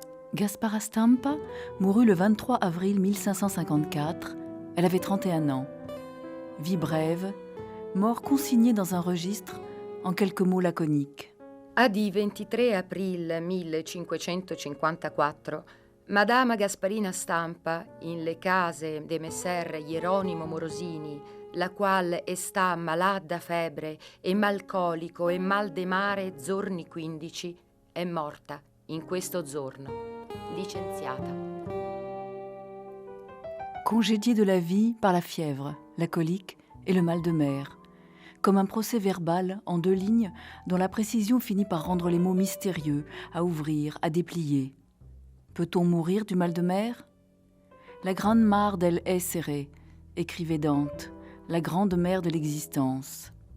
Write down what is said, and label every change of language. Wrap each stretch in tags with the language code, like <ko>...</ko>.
<fr>Gaspara Stampa mourut le 23 avril 1554. Elle avait 31 ans. Vie brève, mort consignée dans un registre en quelques mots laconiques.</fr> <it>A di 23 aprile 1554, Madama Gasparina Stampa, in le case de Messer Hieronimo Morosini, la qual sta malada febbre e malcolico e mal de mare giorni 15, è morta in questo giorno. Licenziata.</it> <fr>Congédiée de la vie par la fièvre, la colique et le mal de mer, comme un procès verbal en 2 lignes dont la précision finit par rendre les mots mystérieux, à ouvrir, à déplier. Peut-on mourir du mal de mer?</fr> <it>La grande mare del essere,</it> <fr>écrivait Dante, la grande mer de l'existence.</fr>